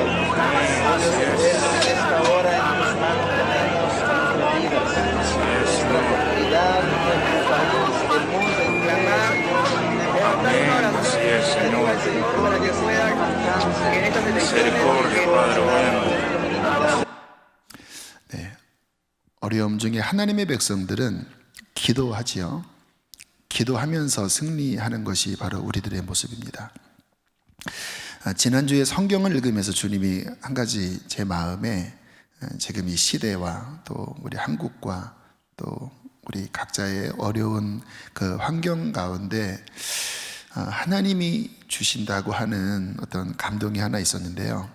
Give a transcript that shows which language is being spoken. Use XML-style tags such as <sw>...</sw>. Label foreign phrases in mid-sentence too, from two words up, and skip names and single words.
<es>En esta hora en tus manos tenemos nuestras vidas, nuestra comunidad, nuestro país, el mundo entero. Así es, Señor. Misericordia, Padre bueno.</es> <ko>네, 어려움 중에 하나님의 백성들은 기도하지요. 기도하면서 승리하는 것이 바로 우리들의 모습입니다. 지난주에 성경을 읽으면서 주님이 한 가지 제 마음에 지금 이 시대와 또 우리 한국과 또 우리 각자의 어려운 그 환경 가운데 하나님이 주신다고 하는 어떤 감동이 하나 있었는데요.</ko>